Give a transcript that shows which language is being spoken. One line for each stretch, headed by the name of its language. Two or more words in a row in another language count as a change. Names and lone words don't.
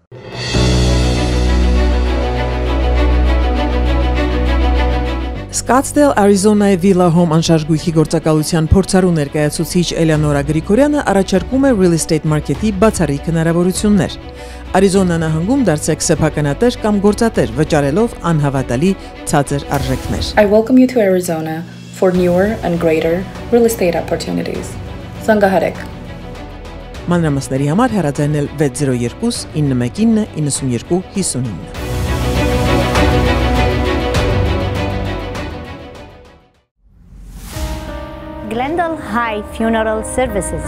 Armenian: Scottsdale, Arizona-ի Villa Home անշարժ գործակալության փորձառու ներկայացուցիչ Էլեոնորա Գրիգորյանը առաջարկում է
English: real estate market-
Armenian: ի բացառիկ հնարավորություններ։ Arizona նահանգում դարձեք սեփականատեր կամ գործատեր, վճարելով անհավատալի ցածր արժեքներ։
English: I welcome you to Arizona for newer and greater real estate opportunities.
Armenian: Զանգահարեք։ Մանրամասների համար հեռարձակնել 602 919 92 59։ Glendale High Funeral Services.